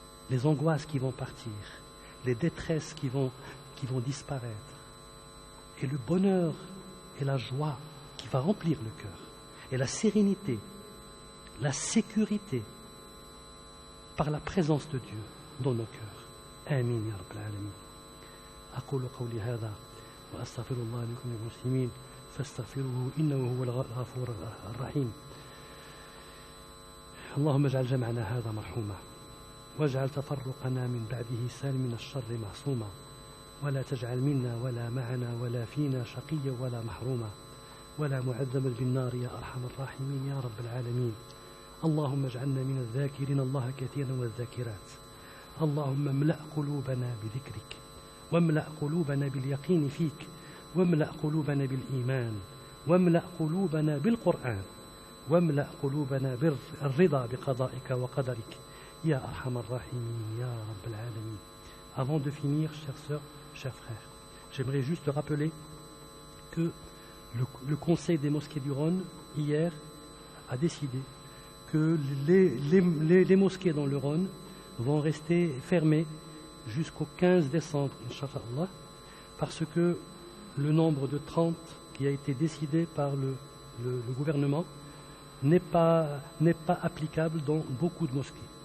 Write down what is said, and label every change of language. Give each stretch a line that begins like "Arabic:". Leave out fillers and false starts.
French: Les angoisses qui vont partir, les détresses qui vont disparaître, et le bonheur et la joie qui va remplir le cœur, et la sérénité, la sécurité par la présence de Dieu dans nos cœurs.
Arabic: Amin ya Rabbal Alamin. أقول قولي هذا وأستغفر الله لكم المسلمين فاستغفروه إنه هو الغفور الرحيم. اللهم اجعل جمعنا هذا مرحوما واجعل تفرقنا من بعده سالم من الشر معصوما ولا تجعل منا ولا معنا ولا فينا شقيا ولا محروما ولا معذبا بالنار يا أرحم الراحمين يا رب العالمين. اللهم اجعلنا من الذاكرين الله كثيرا والذاكرات. اللهم املأ قلوبنا بذكرك واملأ قلوبنا باليقين فيك واملأ قلوبنا بالإيمان واملأ قلوبنا بالقرآن واملأ قلوبنا بالرضا بقضائك وقدرك يا أرحم الراحمين يا رب العالمين.
French: Avant de finir, chères sœurs, chers frères, j'aimerais juste rappeler que le Conseil des mosquées du Rhône, hier, a décidé que les mosquées dans le Rhône vont rester fermées jusqu'au 15 décembre, Inch'Allah, parce que le nombre de 30 qui a été décidé par le gouvernement n'est pas applicable dans beaucoup de mosquées.